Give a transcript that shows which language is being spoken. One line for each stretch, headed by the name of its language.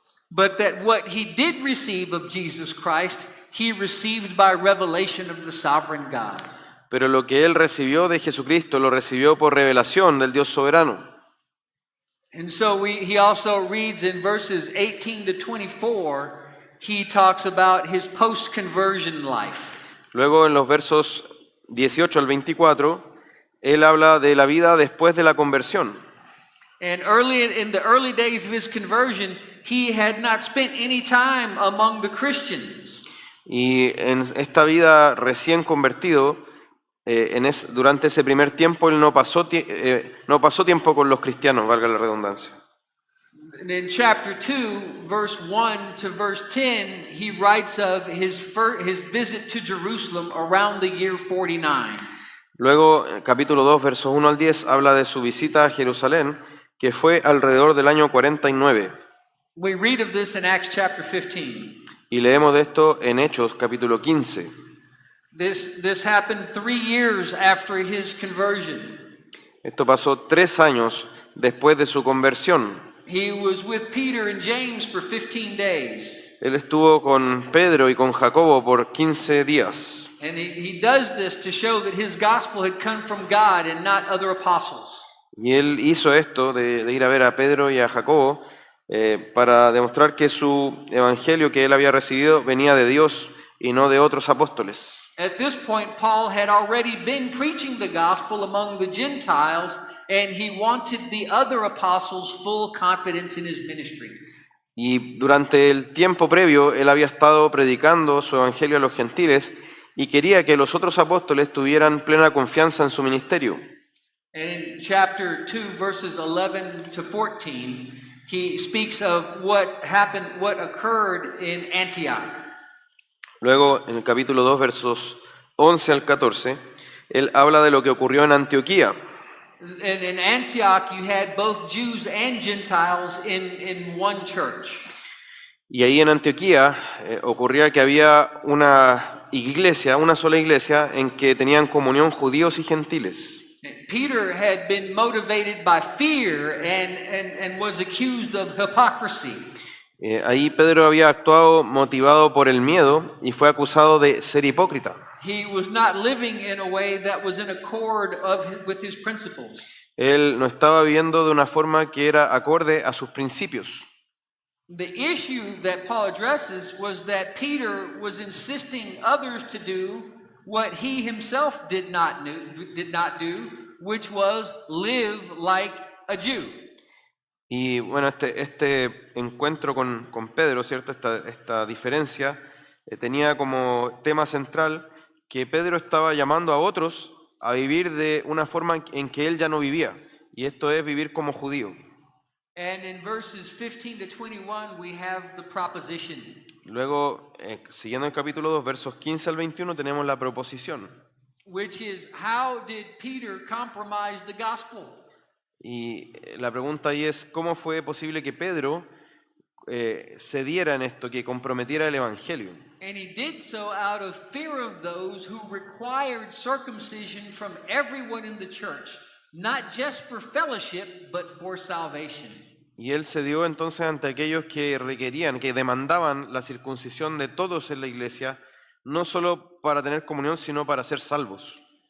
English: But that what he did receive of Jesus Christ, he received by revelation of the sovereign God.
Spanish: Pero lo que él recibió de Jesucristo lo recibió por revelación del Dios soberano.
English: And so he also reads in verses 18 to 24, he talks about his post-conversion life.
Spanish: Luego en los versos 18 al 24, él habla de la vida después de la conversión.
English: And in the early days of his conversion, he had not spent any time among the Christians.
Spanish: Y en esta vida recién convertido, durante ese primer tiempo, él no pasó tiempo con los cristianos, valga la redundancia.
English: And in chapter 2, verse 1 to verse 10, he writes of his visit to Jerusalem around the year 49.
Spanish: Luego, capítulo 2, versos 1 al 10, habla de su visita a Jerusalén, que fue alrededor del año 49.
English: We read of this in Acts chapter 15.
Spanish: Y leemos de esto en Hechos, capítulo 15.
English: This happened 3 years after his conversion.
Spanish: Esto pasó 3 años después de su conversión.
English: He was with Peter and James for 15 days.
Spanish: Él estuvo con Pedro y con Jacobo por 15 días.
English: And he does this to show that his gospel had come from God and not other apostles.
Spanish: Y él hizo esto de ir a ver a Pedro y a Jacobo para demostrar que su evangelio que él había recibido venía de Dios y no de otros apóstoles.
English: At this point, Paul had already been preaching the gospel among the Gentiles, and he wanted the other apostles full confidence in his ministry.
Spanish: Y durante el tiempo previo, él había estado predicando su evangelio a los gentiles y quería que los otros apóstoles tuvieran plena confianza en su ministerio.
English: And in chapter 2, verses 11 to 14, he speaks of what occurred in Antioch.
Spanish: Luego, en el capítulo 2, versos 11 al 14, él habla de lo que ocurrió en Antioquía.
English: And in Antioch, you had both Jews and Gentiles in one church.
Spanish: Y ahí en Antioquía ocurría que había una sola iglesia, en que tenían comunión judíos y gentiles.
English: Peter had been motivated by fear and was accused of hypocrisy.
Spanish: Ahí Pedro había actuado motivado por el miedo y fue acusado de ser hipócrita.
English: He was not living in a way that was in accord with his principles.
Spanish: Él no estaba viviendo de una forma que era acorde a sus principios.
English: The issue that Paul addresses was that Peter was insisting others to do what he himself did not do, which was live like a Jew.
Spanish: Y bueno, este encuentro con Pedro, ¿cierto? Esta diferencia tenía como tema central que Pedro estaba llamando a otros a vivir de una forma en que él ya no vivía, y esto es vivir como judío.
English: And in verses 15 to 21, we have the proposition.
Spanish: Luego, siguiendo el capítulo 2, versos 15 al 21, tenemos la proposición.
English: Which is, how did Peter compromise the gospel?
Spanish: Y la pregunta ahí es, ¿cómo fue posible que Pedro cediera en esto, que comprometiera el Evangelio?
English: And he did so out of fear of those who required circumcision from everyone in the church, not just for fellowship, but for salvation.
Spanish: Y él cedió entonces ante aquellos que requerían, que demandaban la circuncisión de todos en la iglesia, no solo para tener comunión, sino para ser salvos.